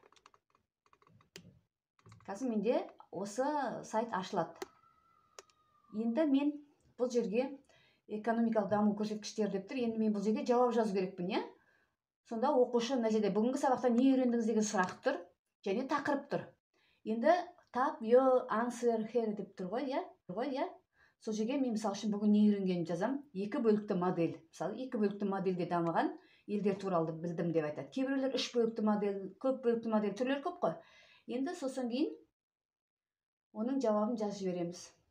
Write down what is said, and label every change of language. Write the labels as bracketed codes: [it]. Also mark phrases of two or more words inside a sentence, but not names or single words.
[kk] Қазір менде осы сайт ашылады. Енді мен бұл жерге экономикалық даму көрсеткіштері деп тұр. Енді мен бұл жерге жауап жазу керекпін, е. Сонда оқушы мына жерде бүгінгі сабақта не үйрендіңіз деген сұрақ тұр, және тақырып тұр. Енді [en] tap your answer here [kk] деп тұр ғой, е. Сол жерге мен мысалы үшін бүгін не үйренгенімді жазам. 2 бөлікті модель. Мысалы 2 бөлікті модельде дамыған елдер туралы білдім деп айтады. Кейбіреулер 3 бөлікті модель, көп бөлікті модель түрлері көп қой. Енді сосын кейін оның жауабын жазып жібереміз.